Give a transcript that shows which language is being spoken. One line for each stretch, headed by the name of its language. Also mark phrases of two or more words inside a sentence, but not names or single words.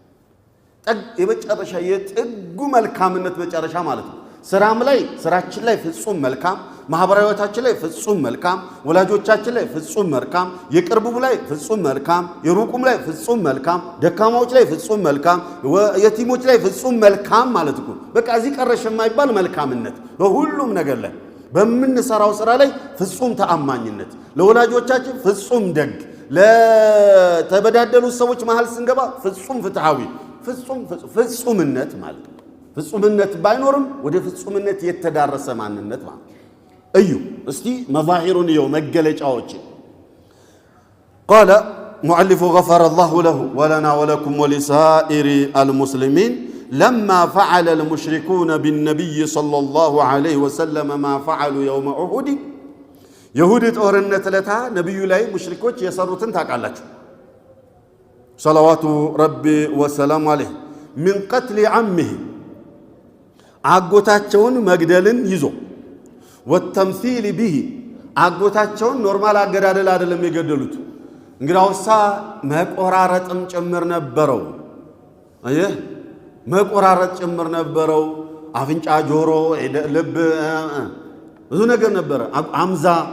Amharic: የመጨረሻ የጥጉ መልካምነት መጨረሻ ማለት ነው። ስራችን ላይ ፍጹም መልካም፣ ማህበራዊ ህይወታችን ላይ ፍጹም መልካም፣ ወላጆቻችን ላይ ፍጹም መልካም፣ የቅርቡም ላይ ፍጹም መልካም፣ የሩቁም ላይ ፍጹም መልካም፣ ደካማዎች ላይ ፍጹም መልካም፣ የቲሞች ላይ ፍጹም መልካም ማለት እኮ በቃ እዚህ ቀረሽ የማይባል መልካምነት በሁሉም ነገር ላይ በምንሰራው ስራ ላይ ፍጹም ተአማኝነት፣ ለወላጆቻችን ፍጹም ደግ፣ ለተበዳደሉ ሰዎች መሃል ስንገባ ፍጹም ፍትሃዊ፣ ፍጹምነት ማለት ነው። ፍጹምነት ባይኖርም ወደ ፍጹምነት የተዳረሰ ማንነት ማለት እዩ። እስቲ መዛሂሩን ይው መገለጫዎች
Arabic: قال مؤلف غفر الله له ولنا ولكم ولسائر المسلمين لما فعل المشركون بالنبي صلى الله عليه وسلم ما فعلوا يوم أحد يهود
Amharic: ጦርነት ለታ ነብዩ ላይ ሙሽሪኮች የሰሩትን ታውቃላችሁ።
Arabic: صلوات ربي وسلام عليه من قتل عمه
Amharic: አጎታቸውን መግደልን ይዞ
Arabic: والتمثيل به
Amharic: አጎታቸውን ኖርማል አገዳደል አይደለም የገደሉት። እንግዳውሳ መቆራረጥም ጭምር ነበረው። አየህ መቆራረጥ ጭምር ነበረው። አፍንጫ፣ ጆሮ፣ ልብ ብዙ ነገር ነበረ። ሐምዛ